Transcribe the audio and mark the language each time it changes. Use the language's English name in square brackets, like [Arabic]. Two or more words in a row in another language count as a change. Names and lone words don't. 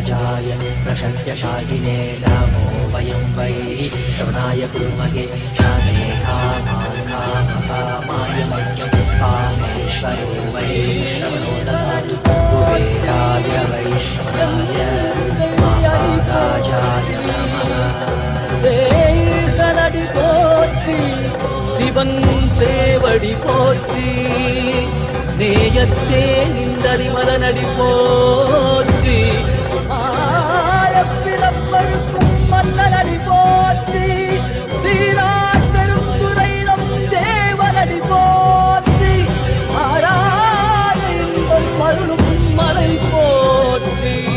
[Sanskrit] प्रत्यक्षाय प्रसत्यशालिने नमो वयं वै श्रवणाय कुर्महे श्रमे कामाय मह्यं कामेश्वरो वै श्रवणो ददातु कुबेराय वै श्रवणाय महाराजाय नमः [Tamil] சனடி போற்றி சிவன் சேவடி போற்றி நேயத்தே நின்றடி மலனடி போற்றி ஆயப்பிறப்பருக்கும் மன்னனடி போற்றி சீரார் பெருந்துரையிடம் தேவனடி போற்றி ஆராத இன்பம் மருளும் மலை போற்றி